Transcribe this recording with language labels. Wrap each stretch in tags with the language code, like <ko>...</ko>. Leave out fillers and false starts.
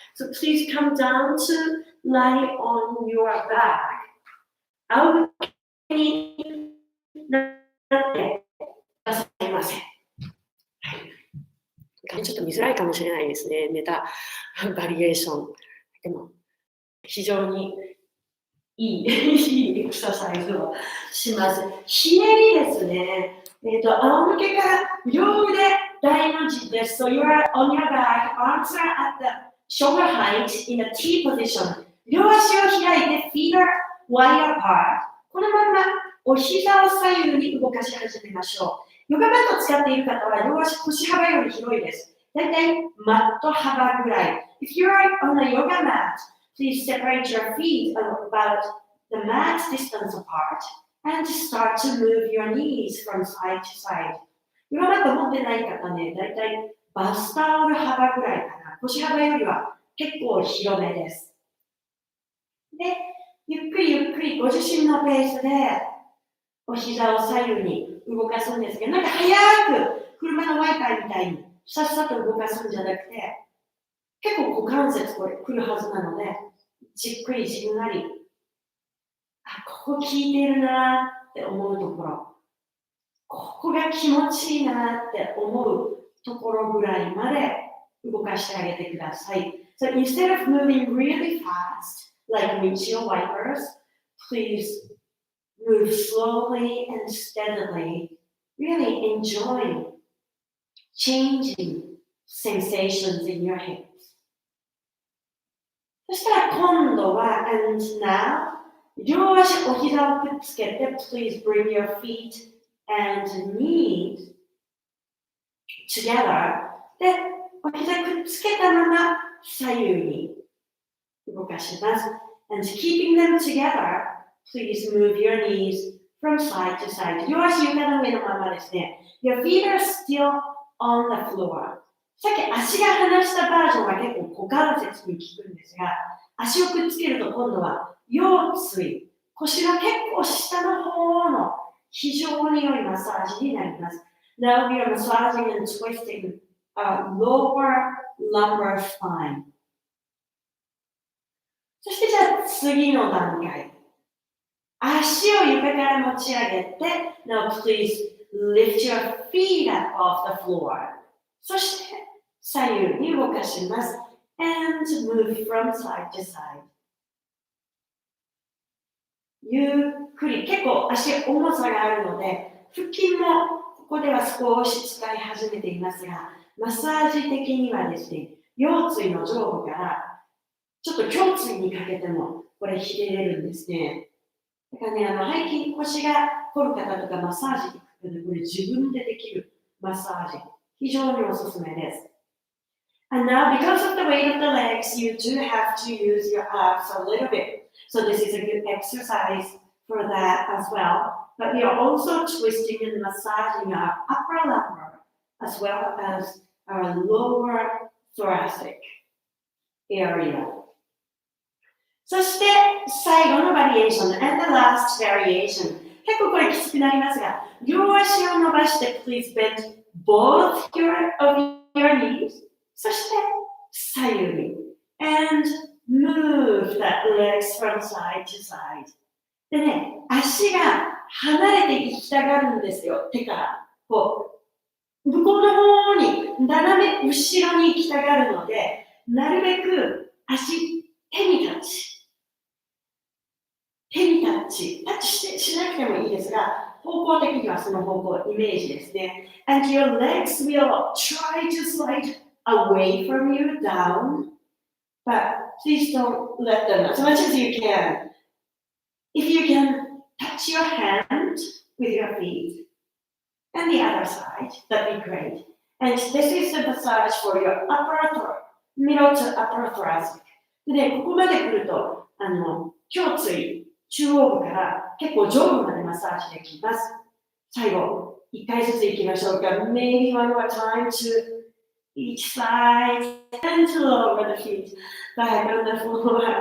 <en>So please come down to lie on your back.</en> <ja>仰向けになってくださいませ。ちょっと見づらいかもしれないですね。ネタバリエーション。でも、非常にいいエクササイズをします。ひねりですね。仰向けから両腕大の字です。</ja> <en>So you are on your back, arms are at the shoulder height in a T position.</en> <ja>両足を開いて</ja> <en>feet are wide apart.</en> <ja>このままお膝を左右に動かし始めましょう。ヨガマットを使っている方は両足腰幅より広いです。だいたいマット幅ぐらい。</ja> <en>If you are on a yoga mat, please separate your feet about the mat distance apart and start to move your knees from side to side.</en> <ja>ヨガマット持ってない方ね、だいたいバスタオル幅ぐらいかな。腰幅よりは結構広めです。で、ゆっくりゆっくりご自身のペースでお膝を左右に動かすんですけど、なんか早く車のワイパーみたいにさっさと動かすんじゃなくて、結構股関節これ来るはずなので、じっくりじんわり、ここ効いているなって思うところ、ここが気持ちいいなって思うところぐらいまで動かしてあげてください。</ja> <en>So instead of moving really fast, like windshield wipers, please move slowly and steadily, really enjoying changing sensations in your hips.</en> <ja>そしたら今度は</ja> <en>and now</en> <ja>両足お膝をくっつけて</ja> <en>please bring your feet and knees together</en> <ja>でお膝くっつけたまま左右に動かします</ja> <en>and keeping them together please move your knees from side to side</en> <ja>両足床の上のままですね</ja> <en>your feet are still on the floor</en> <ja>さっき足が離したバージョンは結構股関節に効くんですが足をくっつけると今度は腰椎腰が結構下の方の非常に良いマッサージになります。</ja> <en>Now we are massaging and twisting our lower lumbar spine.</en> <ja>そしてじゃあ次の段階。足を床から持ち上げて</ja> <en>Now please lift your feet up off the floor.</en> <ja>そして左右に動かします。</ja> <en>And move from side to side.</en> <ja>ゆっくり、結構足重さがあるので、腹筋もここでは少し使い始めていますが、マッサージ的にはですね、腰椎の上部からちょっと胸椎にかけてもこれひねれるんですね。だからね、背筋腰が凝る方とかマッサージに行くので、これ自分でできるマッサージ、非常におすすめです。</ja> <en>And now, because of the weight of the legs, you do have to use your abs a little bit. So this is a good exercise for that as well. But we are also twisting and massaging our upper lumbar as well as our lower thoracic area.</en> <ja>そして最後のバリエーション</ja> <en>and the last variation. 結構これきつくなりますが、</en> <ja>両足を伸ばして</ja> <en>please bend both of your knees.</en> <ja>そして左右に</ja> <en>and move that legs from side to side.</en> <ja>でね、足が離れていきたがるんですよ、手から。こう向こうの方に斜め後ろに行きたがるので、なるべく手にタッチしなくてもいいですが、方向的にはその方向、イメージですね。</ja> <en>And your legs will try to slide away from you down, but please don't let them as much as you can. If you can touch your hand with your feet and the other side, that'd be great. And this is a massage for your middle to upper thoracic.</en> <ja>で、ここまで来ると、胸椎、中央部から結構上部までマッサージできます。最後、一回ずつ行きましょうか。</ja> <en>Maybe one more time to each side and to lower the feet back on the floor.</en>